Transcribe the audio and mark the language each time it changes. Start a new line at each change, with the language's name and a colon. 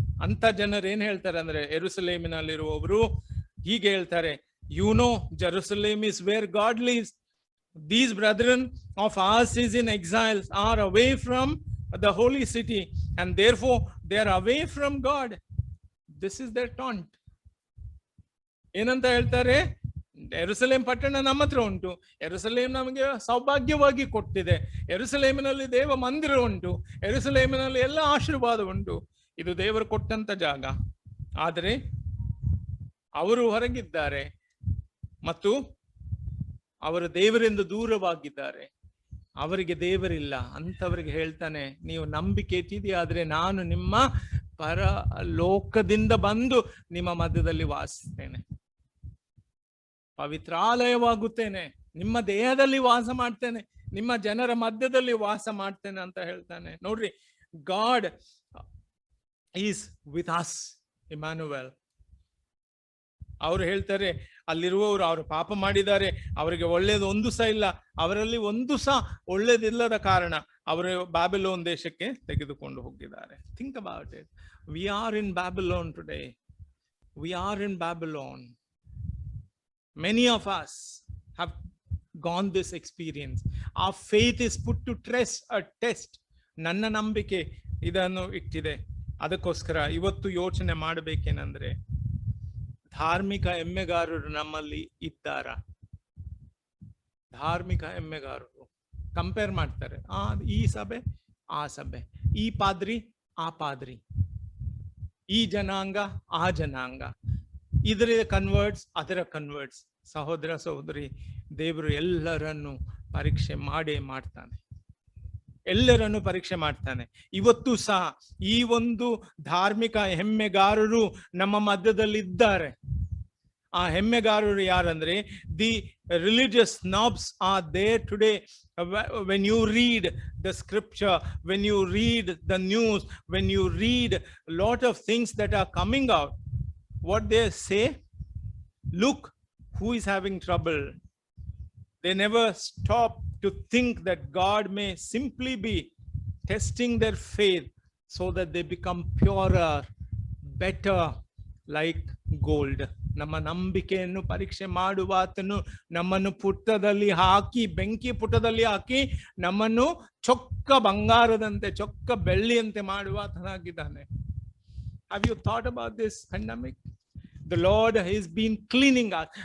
Kannada: Anta janaru ಏನು ಹೇಳ್ತಾರೆ ಅಂದ್ರೆ, ಯೆರೂಸಲೇಮಿನಲ್ಲಿರುವವರು ಹೀಗೆ ಹೇಳ್ತಾರೆ,
English: you know Jerusalem is where God lives. These brethren of ours is in exiles, are away from the holy city, and therefore they are away from God. This is their taunt.
Kannada: ಏನಂತ ಹೇಳ್ತಾರೆ, ಯೆರೂಸಲೇಮ್ ಪಟ್ಟಣ ನಮ್ಮ ಹತ್ರ ಉಂಟು, ಯೆರೂಸಲೇಮ್ ನಮಗೆ ಸೌಭಾಗ್ಯವಾಗಿ ಕೊಟ್ಟಿದೆ, ಯೆರೂಸಲೇಮಿನಲ್ಲಿ ದೇವ ಮಂದಿರ ಉಂಟು, ಯೆರೂಸಲೇಮಿನಲ್ಲಿ ಎಲ್ಲ ಆಶೀರ್ವಾದ ಉಂಟು, ಇದು ದೇವರು ಕೊಟ್ಟಂತ ಜಾಗ. ಆದರೆ ಅವರು ಹೊರಗಿದ್ದಾರೆ ಮತ್ತು ಅವರು ದೇವರಿಂದ ದೂರವಾಗಿದ್ದಾರೆ, ಅವರಿಗೆ ದೇವರಿಲ್ಲ. ಅಂತವರಿಗೆ ಹೇಳ್ತಾನೆ, ನೀವು ನಂಬಿಕೆ ಇಟ್ಟಿದೆಯಾದ್ರೆ ನಾನು ನಿಮ್ಮ ಪರಲೋಕದಿಂದ ಬಂದು ನಿಮ್ಮ ಮಧ್ಯದಲ್ಲಿ ವಾಸಿಸ್ತೇನೆ, ಪವಿತ್ರಾಲಯವಾಗುತ್ತೇನೆ, ನಿಮ್ಮ ದೇಹದಲ್ಲಿ ವಾಸ ಮಾಡ್ತೇನೆ, ನಿಮ್ಮ ಜನರ ಮಧ್ಯದಲ್ಲಿ ವಾಸ ಮಾಡ್ತೇನೆ ಅಂತ ಹೇಳ್ತಾನೆ.
English: ನೋಡ್ರಿ, God is with us, Immanuel.
Kannada: ಅವ್ರು ಹೇಳ್ತಾರೆ, ಅಲ್ಲಿರುವವರು ಅವರು ಪಾಪ ಮಾಡಿದ್ದಾರೆ, ಅವರಿಗೆ ಒಳ್ಳೇದು ಒಂದು ಸಹ ಇಲ್ಲ, ಅವರಲ್ಲಿ ಒಂದು ಸಹ ಒಳ್ಳೇದಿಲ್ಲದ ಕಾರಣ ಅವರು ಬ್ಯಾಬಿಲೋನ್ ದೇಶಕ್ಕೆ ತೆಗೆದುಕೊಂಡು ಹೋಗಿದ್ದಾರೆ.
English: Think about it. We are in Babylon today. We are in Babylon. Many of us have gone this experience. Our faith is put to test.
Kannada: ನನ್ನ ನಂಬಿಕೆ ಇದನ್ನು ಇಟ್ಟಿದೆ. ಅದಕ್ಕೋಸ್ಕರ ಇವತ್ತು ಯೋಚನೆ ಮಾಡಬೇಕೇನಂದ್ರೆ, ಧಾರ್ಮಿಕ ಎಮ್ಮೆಗಾರರು ನಮ್ಮಲ್ಲಿ ಇದ್ದಾರ? ಧಾರ್ಮಿಕ ಎಮ್ಮೆಗಾರರು ಕಂಪೇರ್ ಮಾಡ್ತಾರೆ, ಈ ಸಭೆ ಆ ಸಭೆ, ಈ ಪಾದ್ರಿ ಆ ಪಾದ್ರಿ, ಈ ಜನಾಂಗ ಆ ಜನಾಂಗ, ಇದರ ಕನ್ವರ್ಟ್ಸ್ ಅದರ ಕನ್ವರ್ಟ್ಸ್. ಸಹೋದರ ಸಹೋದರಿ, ದೇವರು ಎಲ್ಲರನ್ನು ಪರೀಕ್ಷೆ ಮಾಡ್ತಾನೆ, ಎಲ್ಲರನ್ನು ಪರೀಕ್ಷೆ ಮಾಡ್ತಾನೆ. ಇವತ್ತು ಸಹ ಈ ಒಂದು ಧಾರ್ಮಿಕ ಹೆಮ್ಮೆಗಾರರು ನಮ್ಮ ಮಧ್ಯದಲ್ಲಿ ಇದ್ದಾರೆ. ಆ ಹೆಮ್ಮೆಗಾರರು ಯಾರಂದ್ರೆ,
English: The religious snobs are there today. When you read the scripture, when you read the news, when you read a lot of things that are coming out, what they say, look who is having trouble. They never stop to think that God may simply be testing their faith so that they become purer, better, like gold.
Kannada: ನಮ್ಮ ನಂಬಿಕೆಯನ್ನು ಪರೀಕ್ಷೆ ಮಾಡುವಾತನು ನಮ್ಮನ್ನು ಪುಟದಲ್ಲಿ ಹಾಕಿ, ಬೆಂಕಿ ಪುಟದಲ್ಲಿ ಹಾಕಿ ನಮ್ಮನ್ನು ಚೊಕ್ಕ ಬಂಗಾರದಂತೆ, ಚೊಕ್ಕ ಬೆಳ್ಳಿಯಂತೆ ಮಾಡುವಾತನಾಗಿದ್ದಾನೆ.
English: Have you thought about this pandemic? The Lord has been cleaning us.